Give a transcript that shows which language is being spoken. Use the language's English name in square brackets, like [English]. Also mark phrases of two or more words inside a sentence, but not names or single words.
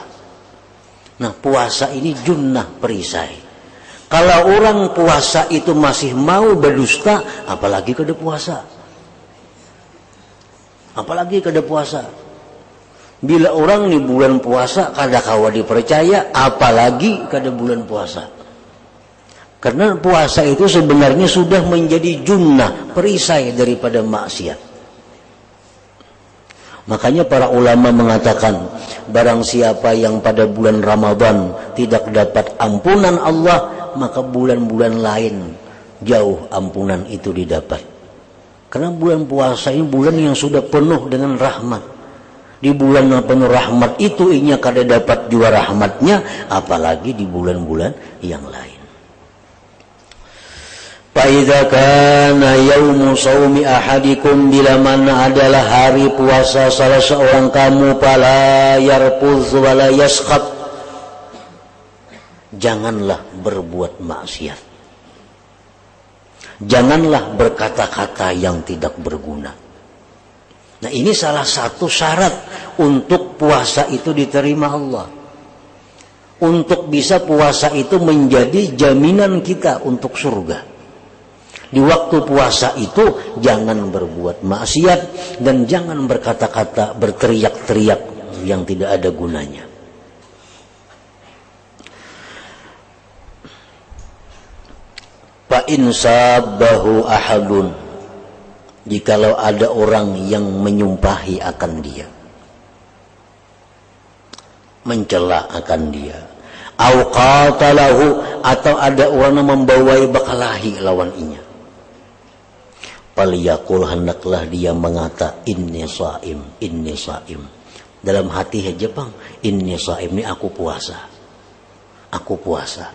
[Indonesian] Nah, puasa ini junnah perisai. [Banjar] Kalau orang puasa itu masih mau berdusta, apalagi kada puasa. Apalagi kada puasa. Bila orang di bulan puasa kada kawa dipercaya, apalagi kada bulan puasa. [Indonesian] Karena puasa itu sebenarnya sudah menjadi junnah, perisai daripada maksiat. Makanya para ulama mengatakan, barang siapa yang pada bulan Ramadan tidak dapat ampunan Allah, maka bulan-bulan lain jauh ampunan itu didapat. Karena bulan puasa ini bulan yang sudah penuh dengan rahmat. [Banjar] Di bulan yang penuh rahmat itu inya kada dapat jua rahmatnya, apalagi di bulan-bulan yang lain. [Arabic] فإذا كان يوم صوم أحدكم, [Indonesian] bila mana adalah hari puasa salah seorang kamu, [Arabic] فلا يرفث ولا يصخب, [Indonesian] janganlah berbuat maksiat, janganlah berkata-kata yang tidak berguna. Nah, ini salah satu syarat untuk puasa itu diterima Allah. Untuk bisa puasa itu menjadi jaminan kita untuk surga. Di waktu puasa itu jangan berbuat maksiat dan jangan berkata-kata, berteriak-teriak yang tidak ada gunanya. [Arabic] فإن سبه أحد, [Indonesian] jikalau ada orang yang menyumpahi akan dia, mencela akan dia, [Arabic] أو قاتله, [Banjar] atau ada orang yang membawai bakalahi lawan inya, falyaqul, hendaklah dia mengata, [Arabic] إني صائم، إني صائم. [Indonesian] Dalam hati aja bang, [Arabic] إني صائم, [Indonesian] ini aku puasa, aku puasa.